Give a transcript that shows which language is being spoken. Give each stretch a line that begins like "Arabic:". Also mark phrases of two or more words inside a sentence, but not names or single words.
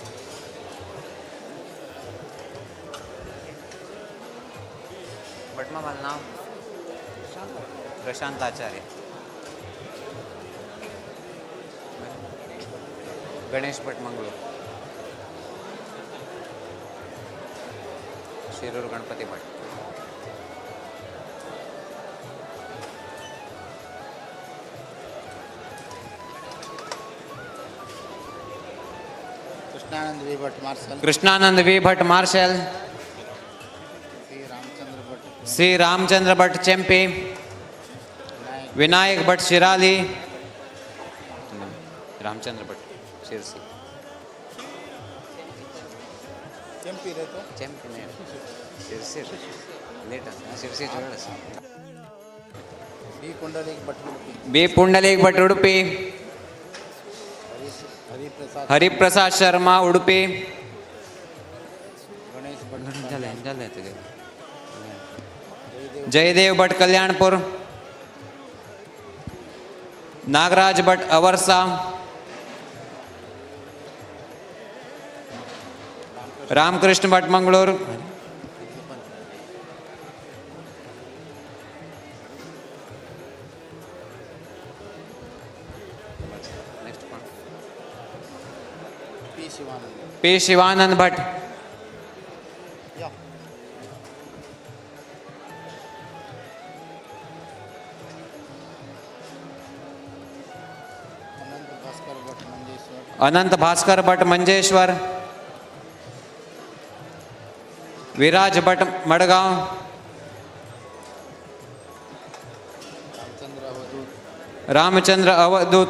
Marathi: भटमा माझं नाव प्रशांत आचार्य गणेश भट मंगळूर शिरूर गणपति भट कृष्णानंद वी भट मार्शल कृष्णानंद वी भट मार्शल श्री रामचंद्र भट चेम्पी विनायक भट शिराली रामचंद्र भट शिरसी
Kannada: ಕೆಂಪಿ ಇರೋದು ಚೆಂಪಿನ ಶಿರ್ಸಿ ಲೇಟ್ ಅಂತ ಶಿರ್ಸಿ ಜೋಳ ಬಿ ಕುಂಡಲಿಗೆ ಭಟ್ ಉಡುಪಿ ಬಿ ಪುಂಡಲೀಕ್ ಭಟ್ ಉಡುಪಿ ಹರಿಪ್ರಸಾದ್ ಹರಿಪ್ರಸಾದ್ ಶರ್ಮಾ ಉಡುಪಿ ಗಣೇಶ್ ಭಟ್
Marathi: जयदेव भट कल्याणपुर नागराज भट अवरसा रामकृष्ण भट मंगलोर पी शिवानंद भट अनंत भास्कर भट मंजेश्वर विराज भट मडगांव रामचंद्र अवधूत